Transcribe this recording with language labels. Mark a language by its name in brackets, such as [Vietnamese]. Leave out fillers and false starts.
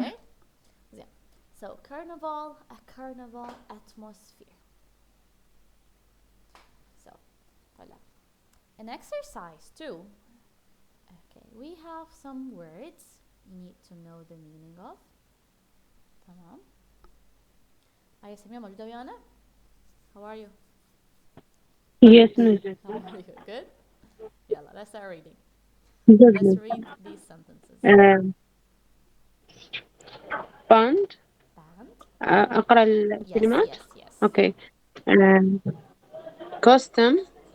[English] Okay. Yeah. So carnival, a carnival atmosphere. So, طلاب. An exercise too. Okay, we have some words you need to know the meaning of. [Arabic] تمام. هيا سمية موجودة ويانا؟ [English] How are you? Yes, Miss. How are you? Good? يلا, let's start reading. Good, Let's Miss. read these sentences. Band. Band. [Arabic] أقرأ [English] Yes, [Arabic] الكلمات. [English] yes, yes. Okay. Costume.